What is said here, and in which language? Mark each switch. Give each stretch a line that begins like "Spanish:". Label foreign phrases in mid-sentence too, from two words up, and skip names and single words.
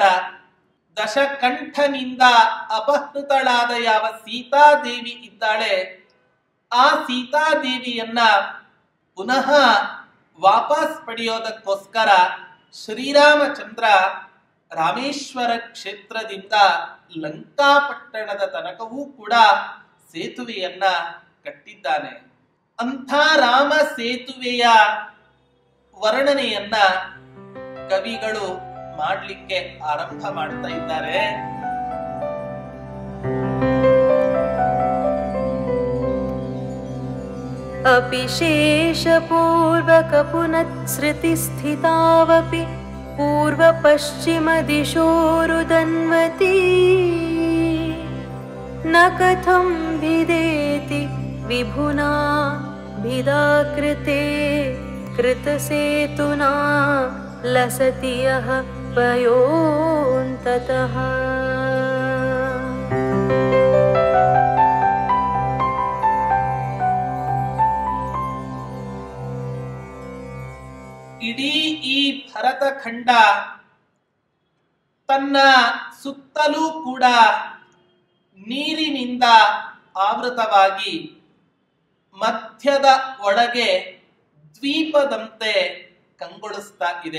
Kannada: ದಶಕಂಠನಿಂದ ಅಪಹೃತಳಾದ ಯಾವ ಸೀತಾದೇವಿ ಇದ್ದಾಳೆ, ಆ ಸೀತಾದೇವಿಯನ್ನ ಪುನಃ ವಾಪಸ್ ಪಡೆಯೋದಕ್ಕೋಸ್ಕರ ಶ್ರೀರಾಮಚಂದ್ರ ರಾಮೇಶ್ವರ ಕ್ಷೇತ್ರದಿಂದ ಲಂಕಾಪಟ್ಟಣದ ತನಕವೂ ಕೂಡ ಸೇತುವೆಯನ್ನ ಕಟ್ಟಿದ್ದಾನೆ. ಅಂಥ ರಾಮ ಸೇತುವೆಯ ವರ್ಣನೆಯನ್ನ ಕವಿಗಳು ಮಾಡಲಿಕ್ಕೆ ಆರಂಭ ಮಾಡ್ತಾ ಇದ್ದಾರೆ.
Sanskrit: अपि शेषपूर्वक पुनःसृतिस्थितावपि पूर्वपश्चिमदिशोरुदन्वती न कथं भिदेति विभुना भिदाकृते कृतसेतुना लसति यः पयोऽन्ततः.
Kannada: ಇಡೀ ಈ ಭರತಖಂಡ ತನ್ನ ಸುತ್ತಲೂ ಕೂಡ ನೀರಿನಿಂದ ಆವೃತವಾಗಿ ಮಧ್ಯದ ಒಳಗೆ ದ್ವೀಪದಂತೆ ಕಂಗೊಳಿಸ್ತಾ ಇದೆ.